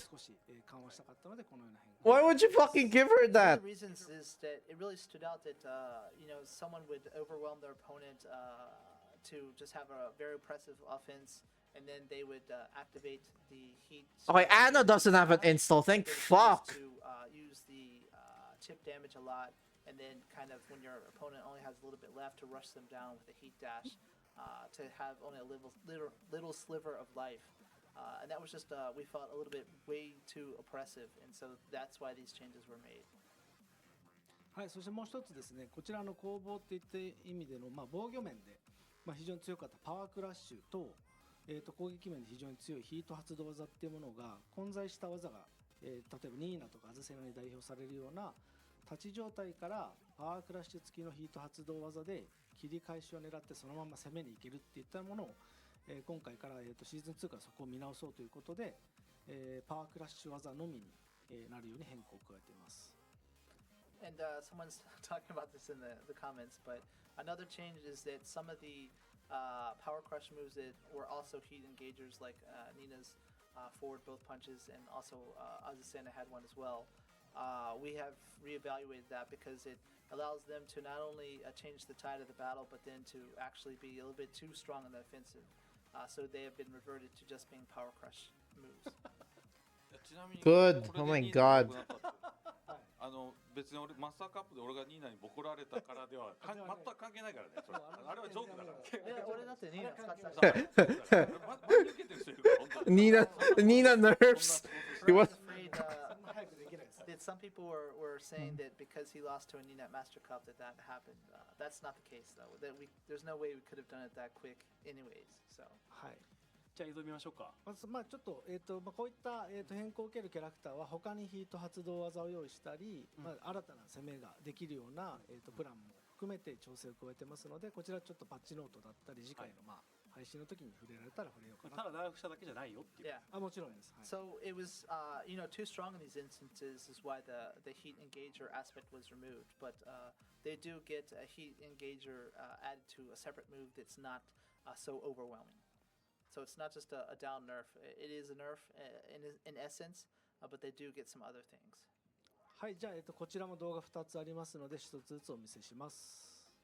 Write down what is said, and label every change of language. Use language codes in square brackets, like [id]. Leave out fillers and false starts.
[ja] 少し、緩和したかったのでこのような変更 [en] Why would you fucking give her One that? of the reasons is that it really stood out that someone would overwhelm their opponent to just have a very oppressive offense, and then they would activate the heat. Okay, Anna doesn't have an install, thank They choose fuck. To use the chip damage a lot, and then kind of when your opponent only has a little bit left to rush them down with a heat dash, to have only a little sliver of life. And that was just, we felt a little bit way too oppressive, and so that's why these changes were made. [ja] はい、そしてもう一つですね、こちらの攻防っていった意味での、防御面で、非常に強かったパワークラッシュと、攻撃面で非常に強いヒート発動技っていうものが混在した技が、例えばニーナとかアズセナに代表されるような立ち状態からパワークラッシュ付きのヒート発動技で切り返しを狙ってそのまま攻めに行けるっていったものを、今回から、シーズン2からそこを見直そうということで、パワークラッシュ技のみに、なるように変更を加えています。 [en] And someone's talking about this in the comments, but another change is that some of the power crush moves that were also heat engagers, like Nina's forward both punches, and also Azucena had one as well. We have reevaluated that because it allows them to not only change the tide of the battle, but then to actually be a little bit too strong in the offensive. So they have been reverted to just being power crush moves. Good. Oh my god. [ja] 別に俺マスターカップで俺がニーナにボコられたからでは全く関係ないからね。それあれはジョークだから。いや、俺だってニーナ使ってたし。真に受けてる人いるから本当に。 [en] Nina nerfs. He was. Afraid, [ja] そんな早くできないです。 [en] that some people were saying that because he lost to a Ninet Master Cup that happened. That's not the case though. There's no way we could have done it that quick anyways. So [ja] はい。じゃあ映像見ましょうか。まあちょっとこういった変更を受けるキャラクターは他にヒート発動技を用意したり、まあ新たな攻めができるようなプランも含めて調整を加えてますので、こちらちょっとパッチノートだったり次回のまあ配信の時に触れられたら触れようかな。ただ長くしただけじゃないよっていう。 [en] yeah. [ja] あ、もちろんです。はい。 [en] So it was, too strong in these instances is why the heat engager aspect was removed. But they do get a heat engager added to a separate move that's not so overwhelming. So it's not just a down nerf. It is a nerf in essence, but they do get some other things. [ja] はい、じゃあこちらも動画2つありますので1つずつお見せします。